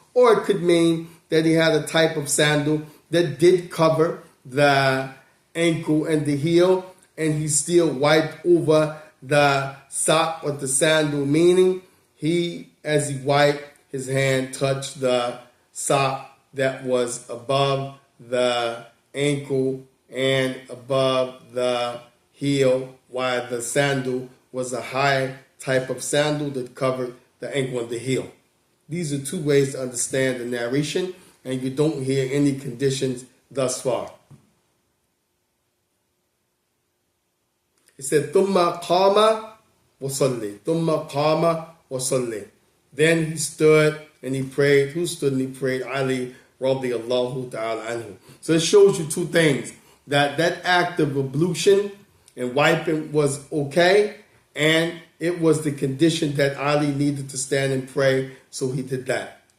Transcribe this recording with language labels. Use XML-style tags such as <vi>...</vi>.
<en>Or it could mean that he had a type of sandal that did cover the ankle and the heel, and he still wiped over the sock or the sandal, meaning as he wiped, his hand touched the sock that was above the ankle and above the heel, while the sandal was a high type of sandal that covered the ankle and the heel. These are two ways to understand the narration, and you don't hear any conditions thus far. It said,</en> <ar>ثُمَّ قَامَ وَصَلِّ ثُمَّ قَامَ وَصَلِّ.</ar> <en>Then he stood and he prayed. Who stood and he prayed? Ali radiyallahu ta'ala anhu. So it shows you two things. that act of ablution and wiping was okay, and it was the condition that Ali needed to stand and pray, so he did that.</en>